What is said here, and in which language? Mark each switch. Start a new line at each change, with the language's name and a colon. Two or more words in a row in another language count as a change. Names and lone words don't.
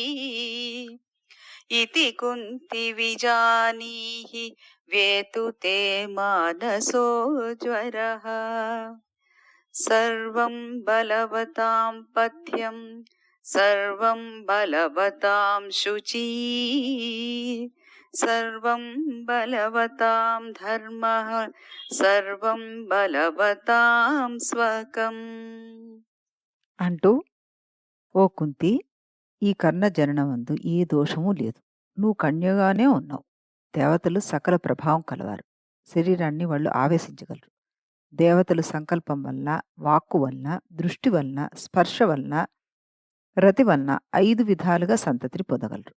Sanskrit: इति कुन्ति विजानीहि वेतु ते मानसो ज्वरः सर्वं बलवतां पथ्यं सर्वं बलवतां शुचि सर्वं बलवतां धर्मः सर्वं बलवतां स्वकम्
Telugu: అంటూ, "ఓ కుంతి, ఈ కర్ణ జననమందు ఏ దోషము లేదు. నువ్వు కన్యగానే ఉన్నావు. దేవతలు సకల ప్రభావం కలవారు. శరీరాన్ని వాళ్ళు ఆవేశించగలరు. దేవతలు సంకల్పం వలన, వాక్కు వలన, దృష్టి వలన, స్పర్శ వలన, రతి వలన 5 విధాలుగా సంతతిని పొందగలరు.